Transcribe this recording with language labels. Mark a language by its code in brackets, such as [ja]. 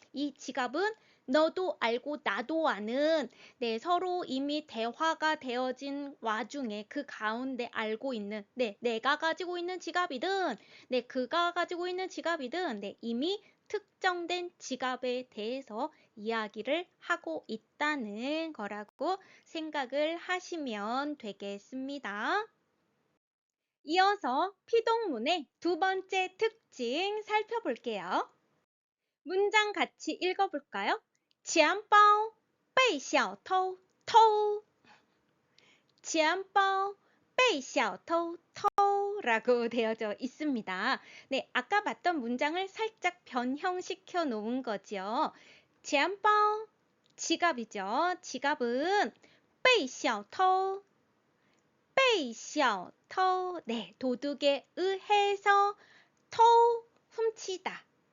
[ko] 이 지갑은 너도 알고 나도 아는 네, 서로 이미 대화가 되어진 와중에 그 가운데 알고 있는 네, 내가 가지고 있는 지갑이든 네, 그가 가지고 있는 지갑이든 네, 이미 특정된 지갑에 대해서 이야기를 하고 있다는 거라고 생각을 하시면 되겠습니다. 이어서 피동문의 두 번째 특징 살펴볼게요. 문장 같이 읽어볼까요? [zh] 钱包被小偷偷钱包被小偷偷 [ko] 라고 되어져 있습니다. 네, 아까 봤던 문장을 살짝 변형시켜 놓은 거죠. 钱包 지갑이죠. 지갑은 [zh] 被小偷被小偷 [ko] 네, 도둑에 의해서偷, 훔치다.